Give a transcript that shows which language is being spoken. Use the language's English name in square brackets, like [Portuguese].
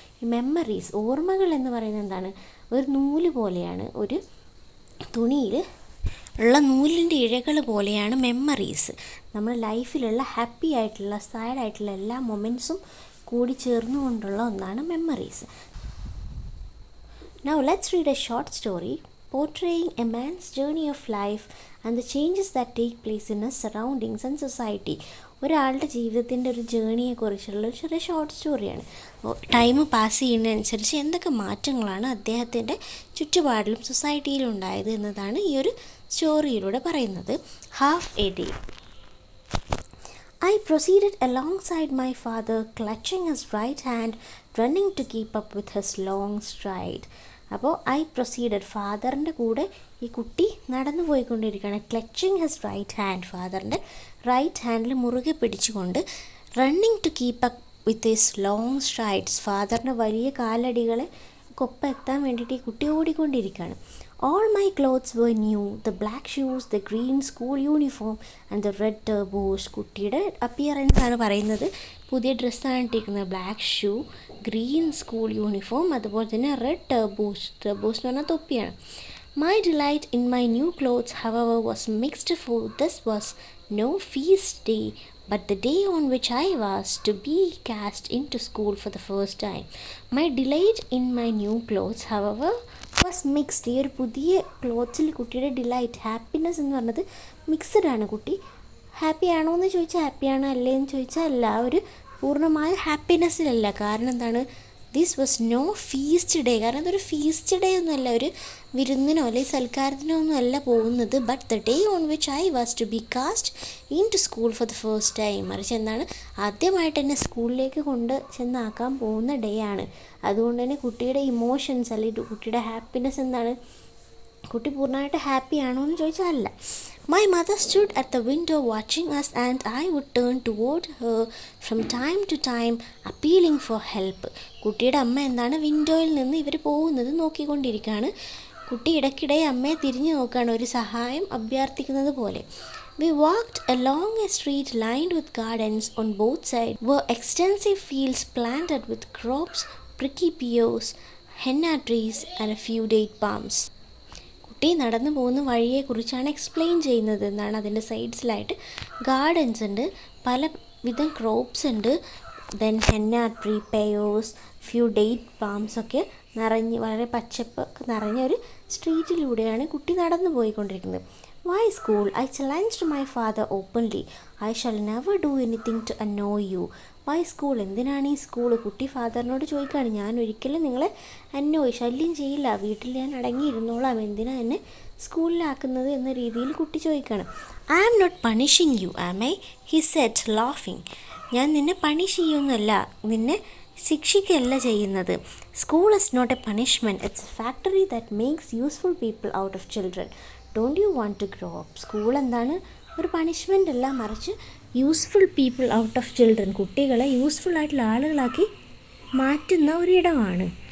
[Malayalam] ഈ മെമ്മറീസ്, ഓർമ്മകൾ എന്ന് പറയുന്നത് എന്താണ്, ഒരു നൂല് പോലെയാണ്. ഒരു തുണിയിൽ ഉള്ള നൂലിൻ്റെ ഇഴകൾ പോലെയാണ് മെമ്മറീസ്. നമ്മുടെ ലൈഫിലുള്ള ഹാപ്പി ആയിട്ടുള്ള, സാഡ് ആയിട്ടുള്ള എല്ലാ മൊമെൻറ്റ്സും കൂടി ചേർന്നുകൊണ്ടുള്ള ഒന്നാണ് memories. [English] Now let's read a short story portraying a man's journey of life and the changes that take place in his surroundings and society. [Malayalam] ഒരാളുടെ ജീവിതത്തിൻ്റെ ഒരു ജേണിയെക്കുറിച്ചുള്ള ഒരു ചെറിയ ഷോർട്ട് സ്റ്റോറിയാണ്. ടൈം പാസ് ചെയ്യുന്നതനുസരിച്ച് എന്തൊക്കെ മാറ്റങ്ങളാണ് അദ്ദേഹത്തിൻ്റെ ചുറ്റുപാടിലും സൊസൈറ്റിയിലും ഉണ്ടായത് എന്നതാണ് ഈ ഒരു സ്റ്റോറിയിലൂടെ പറയുന്നത്. [English] Half a day. I proceeded alongside my father, clutching his right hand, running to keep up with his long stride. [Malayalam] അപ്പോൾ പ്രൊസീഡഡ്, ഫാദറിൻ്റെ കൂടെ ഈ കുട്ടി നടന്നു പോയിക്കൊണ്ടിരിക്കുകയാണ്. [English] clutching his right hand, [Malayalam] ഫാദറിൻ്റെ right handle മുറുകെ പിടിച്ചുകൊണ്ട്. [English] running to keep up with his long strides, [Malayalam] ഫാദറിൻ്റെ വലിയ കാലടികളെ കൊപ്പം എത്താൻ വേണ്ടിയിട്ട് ഈ കുട്ടി ഓടിക്കൊണ്ടിരിക്കുകയാണ്. [English] All my clothes were new, the black shoes, the green school uniform and the red turbos. [Malayalam] കുട്ടിയുടെ അപ്പിയറൻസ് ആണ് പറയുന്നത്. പുതിയ ഡ്രസ്സാണ് ഇട്ടിരിക്കുന്നത്. [English] Black shoe, green school uniform, അതുപോലെ തന്നെ red turbos. [Malayalam] ടർബോസ് എന്ന് പറഞ്ഞാൽ തൊപ്പിയാണ്. [English] My delight in my new clothes, however, was mixed, for this was no feast day, but the day on which I was to be cast into school for the first time. My delight in my new clothes, however, was mixed. [Malayalam] ഈ ഒരു പുതിയ ക്ലോത്ത്സിൽ കുട്ടിയുടെ delight, happiness എന്ന് പറഞ്ഞത് mixed ആണ്. കുട്ടി happy ആണോ എന്ന് ചോദിച്ചാൽ ഹാപ്പിയാണ്, അല്ലേ എന്ന് ചോദിച്ചാൽ അല്ല. ഒരു പൂർണ്ണമായ ഹാപ്പിനെസ്സിലല്ല. കാരണം എന്താണ്, [English] This was no feast day. [Malayalam] കാരണം ഇതൊരു ഫീസ്റ്റ് ഡേ ഒന്നുമല്ല, ഒരു വിരുന്നിനോ അല്ലെങ്കിൽ സൽക്കാരത്തിനോ ഒന്നും അല്ല പോകുന്നത്. [English] But the day on which I was to be cast into school for the first time. [Malayalam] മറിച്ച് എന്താണ്, ആദ്യമായിട്ട് എന്നെ സ്കൂളിലേക്ക് കൊണ്ട് ചെന്നാക്കാൻ പോകുന്ന ഡേ ആണ്. അതുകൊണ്ട് തന്നെ കുട്ടിയുടെ ഇമോഷൻസ് അല്ലെങ്കിൽ കുട്ടിയുടെ ഹാപ്പിനെസ് എന്താണ്, കുട്ടി പൂർണ്ണമായിട്ട് ഹാപ്പി ആണോ എന്ന് ചോദിച്ചാൽ അല്ല. [English] My mother stood at the window watching us and I would turn toward her from time to time appealing for help. [Malayalam] കുട്ടിയുടെ അമ്മ എന്താണ്, വിൻഡോയിൽ നിന്ന് ഇവർ പോകുന്നത് നോക്കിക്കൊണ്ടിരിക്കുകയാണ്. കുട്ടി ഇടയ്ക്കിടെ അമ്മയെ തിരിഞ്ഞു നോക്കുകയാണ്, ഒരു സഹായം അഭ്യർത്ഥിക്കുന്നത് പോലെ. [English] We walked along a street lined with gardens. On both sides were extensive fields planted with crops, prickly pears, henna trees and a few date palms. [Malayalam] കുട്ടി നടന്നു പോകുന്ന വഴിയെക്കുറിച്ചാണ് എക്സ്പ്ലെയിൻ ചെയ്യുന്നത്. എന്നാണ്, അതിൻ്റെ സൈഡ്സിലായിട്ട് ഗാർഡൻസ് ഉണ്ട്, പലവിധം ക്രോപ്സ് ഉണ്ട്, then henna tree, pairs, few date palms ഒക്കെ നിറഞ്ഞ് വളരെ പച്ചപ്പൊക്കെ നിറഞ്ഞ ഒരു സ്ട്രീറ്റിലൂടെയാണ് കുട്ടി നടന്നു പോയിക്കൊണ്ടിരിക്കുന്നത്. [English] Why school? I challenged my father openly. I shall never do anything to annoy you. Why school? [Malayalam] എന്തിനാണ് ഈ സ്കൂൾ? കുട്ടി ഫാദറിനോട് ചോദിക്കുകയാണ്, ഞാൻ ഒരിക്കലും നിങ്ങളെ ശല്യം ചെയ്യില്ല, വീട്ടിൽ ഞാൻ അടങ്ങിയിരുന്നോളാം, എന്തിനാ എന്നെ സ്കൂളിലാക്കുന്നത് എന്ന രീതിയിൽ കുട്ടി ചോദിക്കുകയാണ്. [English] I am not punishing you, am I? He said laughing. [Malayalam] ഞാൻ നിന്നെ പണിഷ് ചെയ്യുന്നല്ല, നിന്നെ ശിക്ഷിക്കുകയല്ല ചെയ്യുന്നത്. [English] School is not a punishment, it's a factory that makes useful people out of children. Don't you want to grow up? [Malayalam] School എന്താണ്, ഒരു punishment അല്ല, മറിച്ച് [English] useful people out of children, [Malayalam] കുട്ടികളെ useful ആയിട്ടുള്ള ആളുകളാക്കി മാറ്റുന്ന ഒരിടമാണ്.